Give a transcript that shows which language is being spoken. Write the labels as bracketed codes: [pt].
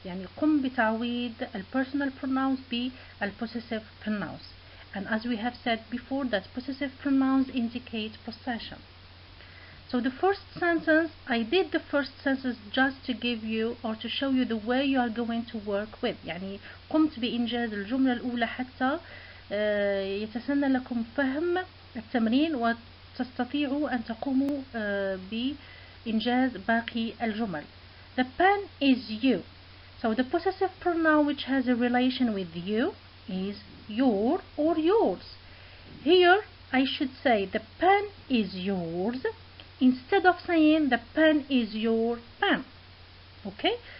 [ar] يعني قم بتعويض [en] personal pronouns possessive pronouns. And as we have said before, that possessive pronouns indicate possession. So the first sentence, I did the first sentence just to give you or to show you the way you are going to work with. [ar] يعني قمت بإنجاز الجملة الأولى حتى يتسنى لكم فهم التمرين وتستطيعوا أن تقوموا بإنجاز باقي الجمل. [en] The pen is you. So the possessive pronoun which has a relation with you is your or yours. Here I should say the pen is yours instead of saying the pen is your pen. Okay?